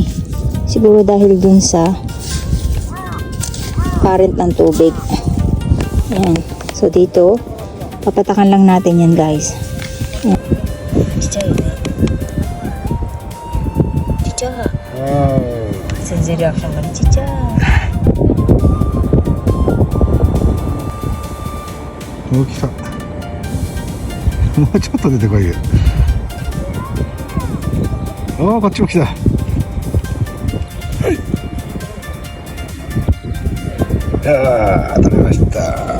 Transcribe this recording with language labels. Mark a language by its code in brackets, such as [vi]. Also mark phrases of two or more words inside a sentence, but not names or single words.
[tl] Siguro dahil dun sa current ng tubig. Ayan. So dito, papatakan lang natin yan guys. Ayan. Chicha yun eh. Chicha. Sensei reaction ba ni Chicha? [ja] 大きさもうちょっと出てこいよ。おお、こっちも来た。はい、取れました。